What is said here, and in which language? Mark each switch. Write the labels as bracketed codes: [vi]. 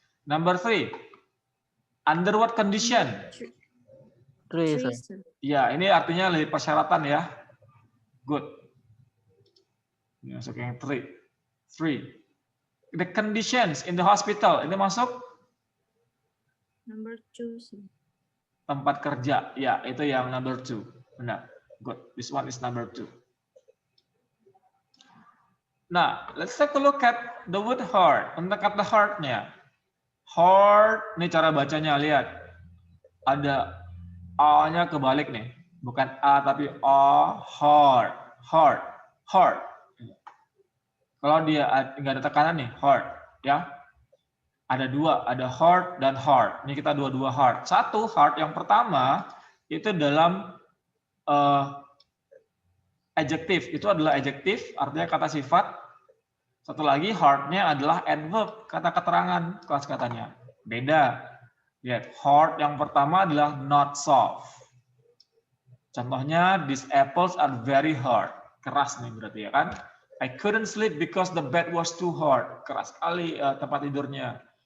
[en] Number 3, under what condition? 3, sir. [id] Ya, ini artinya lebih persyaratan ya. [en] Good. [id] Ini masuk yang 3. [en] The conditions in the hospital, [id] ini masuk? [en] Number 2, sir. [id] Tempat kerja, ya itu yang number 2. [en] Benar, good. This one is number 2. Nah, let's take a look at the word heart. [id] Untuk kata heart-nya. Heart, ini cara bacanya, lihat. Ada A-nya kebalik nih. Bukan A tapi O, heart. Heart. Heart. Kalau dia nggak ada tekanan nih, heart, ya. Ada 2, ada heart dan heart. Ini kita dua-dua heart. 1, heart yang pertama itu dalam adjektif. Itu adalah adjektif, artinya kata sifat. Satu lagi heart-nya adalah adverb, kata keterangan, kelas katanya. Beda. Lihat, heart yang pertama adalah [en] not soft. [id] Contohnya, [en] these apples are very hard. [id] Keras nih berarti ya kan. [en] I couldn't sleep because the bed was too hard. [id] Keras sekali tempat tidurnya.